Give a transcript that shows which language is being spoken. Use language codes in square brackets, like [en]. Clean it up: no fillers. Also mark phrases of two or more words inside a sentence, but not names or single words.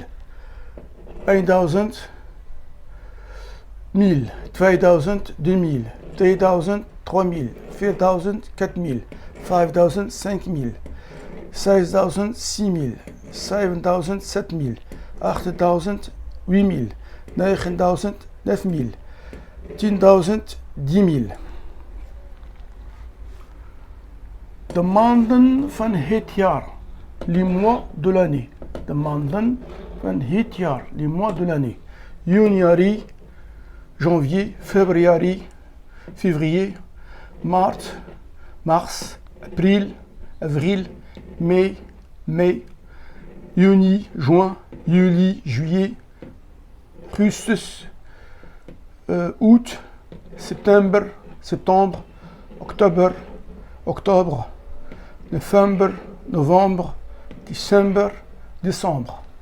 [nl] 1000, 1000, 2000, 2000, 3000, 3000, 4000, 4000, 5000, 5000, 6000, 6000, 7000, 7000, 8000, 8000, 9000, 9000, 10.000, 10.000. De maanden van het jaar, [fr] les mois de l'année. [nl] De maanden van het jaar, [fr] les mois de l'année. Januari, janvier, février, maart, mars, avril, mai, juni, juin, juli, juillet, augustus, août, septembre, octobre, novembre, décembre.